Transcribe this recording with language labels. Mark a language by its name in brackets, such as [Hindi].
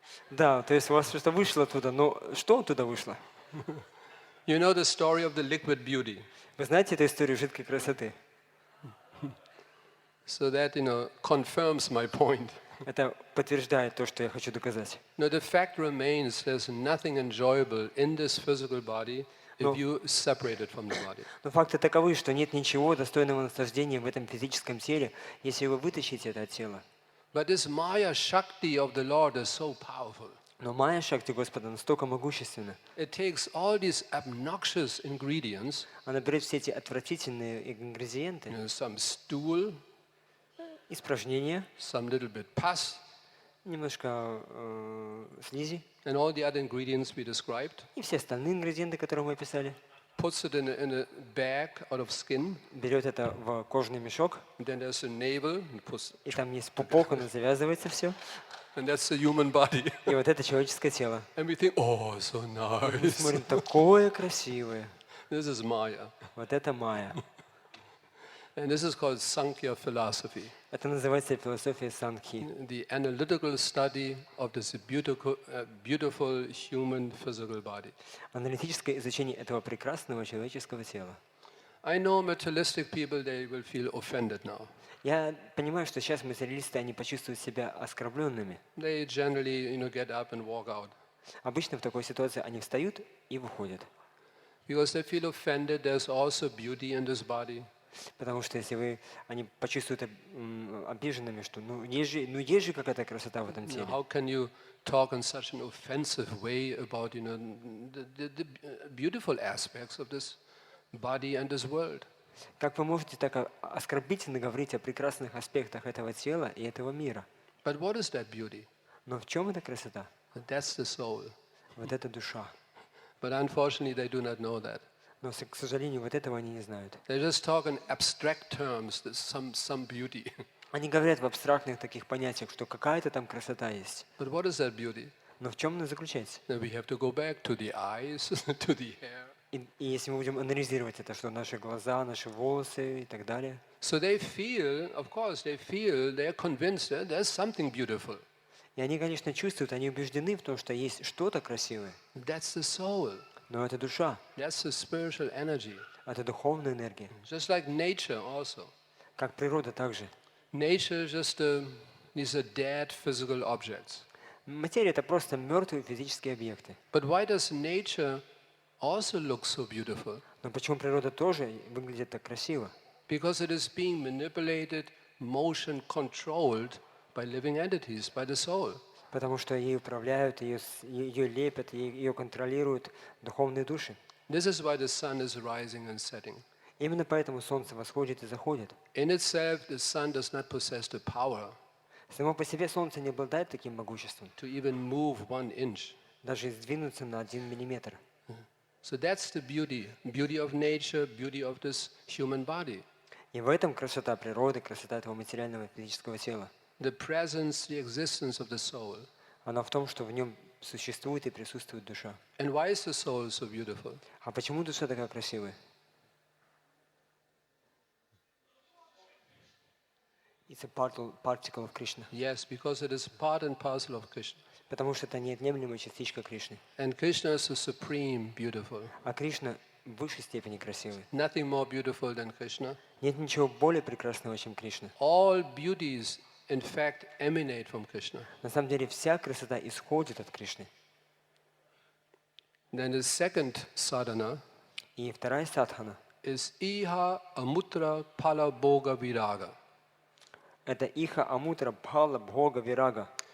[Russian] Да, то есть у вас что-то вышло оттуда, но что оттуда вышло? [English] You know the story of the liquid beauty. [Russian] Вы знаете эту историю жидкой красоты? [English] So that, confirms my point. [Russian] Это подтверждает то, что я хочу доказать. [English] No, the fact remains there's nothing enjoyable in this physical body if you separate it from the body. [Russian] Но факты таковы, что нет ничего достойного наслаждения в этом физическом теле, если вы вытащите это от тела. [English] But this Maya Shakti of the Lord is so powerful. [Russian] Но Майя Шакти Господа настолько могущественна. [English] It takes all these obnoxious ingredients. [Russian] Она берет все эти отвратительные ингредиенты. [English] Some stool. [Russian] Испражнения. [English] Some little bit pus. [Russian] Немножко слизи. [English] And all the other ingredients we described. [Russian] И все остальные ингредиенты, которые мы описали. [English] Puts it in a bag out of skin. [Russian] Берет это в кожаный мешок. [English] And then there's a navel. [Russian] И там есть пупок, он завязывается все. [English] And that's the human body. [Russian] И вот это человеческое тело. [English] And we think, oh, so nice. [Russian] Мы смотрим, такое красивое. [English] This is Maya. [Russian] Вот это Майя. [English] And this is called Sankhya philosophy. [Russian] Это называется философия Санхи. [English] The analytical study of this beautiful human physical body. [Russian] Аналитическое изучение этого прекрасного человеческого тела. [English] I know materialistic people, they will feel offended now. [Russian] Я понимаю, что сейчас материалисты, они почувствуют себя оскорбленными. [English] They generally, get up and walk out. [Russian] Обычно в такой ситуации они встают и выходят. [English] Because they feel offended, there's also beauty in this body. [Russian] Потому что если они почувствуют обиженными, что есть же какая-то красота в этом теле. [English] How can you talk in such an offensive way about the beautiful aspects of this body and this world? [Russian] Как вы можете так оскорбительно говорить о прекрасных аспектах этого тела и этого мира? [English] But what is that beauty? [Russian] Но в чем эта красота? [English] That's the soul. [Russian] Вот это душа. [English] But unfortunately, they do not know that. [Russian] Но, к сожалению, вот этого они не знают. [English] They just talk in abstract terms. There's some beauty. [Russian] Они говорят в абстрактных таких понятиях, что какая-то там красота есть. [English] But what is that beauty? [Russian] Но в чем она заключается? [English] Then we have to go back to the eyes, to the hair. [Russian] И если мы будем анализировать это, что наши глаза, наши волосы и так далее. [English] So they feel, of course, they're convinced that there's something beautiful. [Russian] И они, конечно, чувствуют, они убеждены в том, что есть что-то красивое. [English] That's the soul. [Russian] Но это душа, [English] That's the spiritual energy. [Russian] это духовная энергия. [English] Just like nature also. [Russian] Как природа также. [English] Nature just these are dead physical objects. [Russian] Материя — это просто мертвые физические объекты. [English] But why does nature also look so beautiful? [Russian] Но почему природа тоже выглядит так красиво? [English] Because it is being manipulated, motion controlled by living entities, by the soul. [Russian] Потому что ей управляют, ее лепят, ее контролируют духовные души. [English] This is why the sun is rising and setting. [Russian] Именно поэтому солнце восходит и заходит. [English] In itself, the sun does not possess the power [Russian] Само по себе солнце не обладает таким могуществом, [English] to even move 1 inch. [Russian] даже сдвинуться на 1 миллиметр. [English] So that's the beauty of nature, beauty of this human body. [Russian] И в этом красота природы, красота этого материального физического тела. [English] The presence, the existence of the soul. [Russian] Она в том, что в нем существует и присутствует душа. [English] And why is the soul so beautiful? [Russian] А почему душа такая красивая? [English] It's a particle of Krishna. Yes, because it is part and parcel of Krishna. [Russian] Потому что это неотъемлемая частичка Кришны. [English] And Krishna is the supreme beautiful. [Russian] А Кришна в высшей степени красивый. [English] Nothing more beautiful than Krishna. [Russian] Нет ничего более прекрасного, чем Кришна. [English] All beauties, in fact, emanate from Krishna. [Russian] На самом деле вся красота исходит от Кришны. [English] Then the second sadhana [Russian] И вторая садхана [Sanskrit] is iha amutra pala bhoga viraga. [Russian] — это иха амутра бхала бхога вирага.